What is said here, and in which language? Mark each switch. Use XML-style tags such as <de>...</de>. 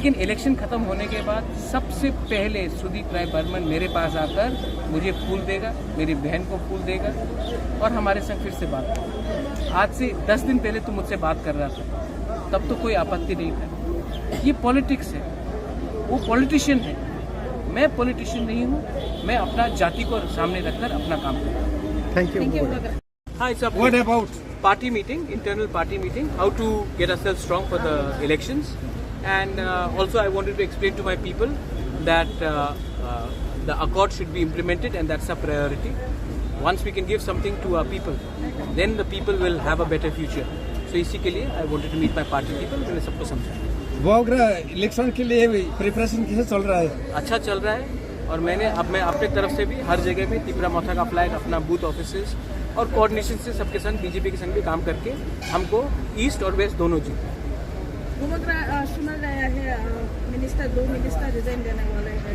<hi>लेकिन इलेक्शन खत्म होने के बाद सबसे पहले सुदीप राय बर्मन मेरे पास आकर मुझे फूल देगा, मेरी बहन को फूल देगा और हमारे संग फिर से बात करेगा। आज से 10 दिन पहले तो मुझसे बात कर रहा था, तब तो कोई आपत्ति नहीं था। ये पॉलिटिक्स है, वो पॉलिटिशियन है, मैं पॉलिटिशियन नहीं हूँ। मैं अपना जाति को सामने रखकर अपना काम करूँ।</hi> <en>Thank you. Hi, it's a What about party meeting, internal party meeting, how to get ourselves strong for the elections. And also I wanted to explain to my people that the accord should be implemented and that's a priority. Once we can give something to our people, then the people will have a better future. So</en> <hi>इसी के लिए</hi> <en>I wanted to meet my party people,</en> <hi>मैंने सबको समझाया। Bogra election के लिए preparation कैसे चल रहा है? अच्छा चल रहा है और मैं अपने तरफ से भी हर जगह में तिपरा मोथा का फ्लैग, अपना बूथ ऑफिसेस और कोऑर्डिनेशन से सबके संग, बीजेपी के संग भी काम करके हमको ईस्ट और वेस्ट दोनों जीते। सुना गया है दो मिनिस्टर रिजाइन देने वाले हैं।</hi>